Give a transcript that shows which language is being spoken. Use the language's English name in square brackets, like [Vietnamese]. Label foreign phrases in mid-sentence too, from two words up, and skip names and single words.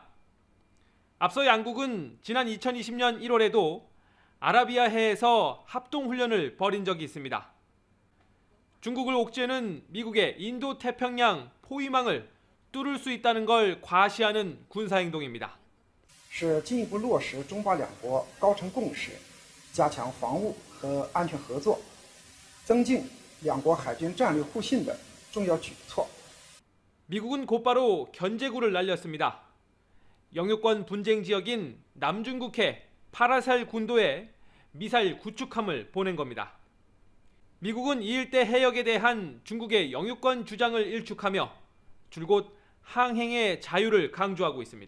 [Korean] 앞서 양국은 지난 2020년 1월에도 아라비아해에서 합동훈련을 벌인 적이 있습니다. 중국을 옥죄는 미국의 인도태평양 포위망을 뚫을 수 있다는 걸 과시하는 군사행동입니다. [Chinese] 是进一步落实中巴两国高层共识，加强防务和安全合作，增进两国海军战略互信的重要举措。 [Korean] 미국은 곧바로 견제구를 날렸습니다. 영유권 분쟁 지역인 남중국해 파라살 군도에 미사일 구축함을 보낸 겁니다. 미국은 이 일대 해역에 대한 중국의 영유권 주장을 일축하며 줄곧 항행의 자유를 강조하고 있습니다.